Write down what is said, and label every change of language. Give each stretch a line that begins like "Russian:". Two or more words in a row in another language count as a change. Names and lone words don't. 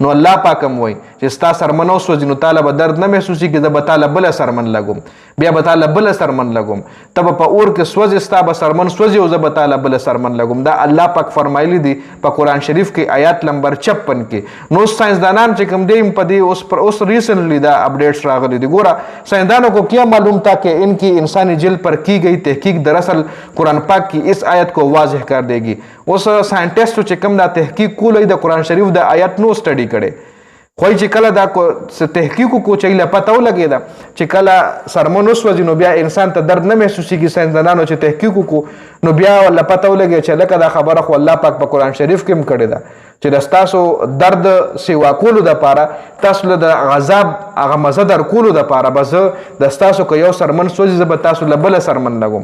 Pashto: نو الله پاک هم وایي چې ستا سرمنه اوسوځي نو تاله به درد نه محسوسیږي زه به تاله بله سرمن لګوم بیا به تاله بله سرمن لګوم ته به په اور کې سوځې ستا به سرمن سوځي او زه به تاله بله سرمن لګوم. دا الله پاک فرمایلی دی په قرآن شریف کې آیات نمبر 56 کې. نو ساينسدانان چې کوم دی په دې اوس ریسنټلی دا اپډیټس راغلي دي ګوره
Urdu: ساينسدانوں کو کیا معلوم تھا کہ ان کی انسانی جلد پر کی گئی تحقیق دراصل قرآن پاک کی اس آیت کو واضح کر دے گی.
Pashto: اوس ساينټیسټو چې کوم دا تحقیق کولی د قرآن شریف د آیت نو سټډي کړي خو چې کله دا تحقیق کو چې له پته ولګېده چې کله سرمن وسوځي نو بیا انسان ته درد نه محسوسیږي ساينسدانانو چې تحقیق کو نو بیا له پته ولګي چې لکه دا خبره خو الله پاک په قرآن شریف کې هم کړې ده چې د ستاسو درد سیوا کولو دپاره تاسو له د عذاب هغه مزه در کولو دپاره به زه د ستاسو که یو سرمن سوځي زه به تاسو له بله سرمن لګوم.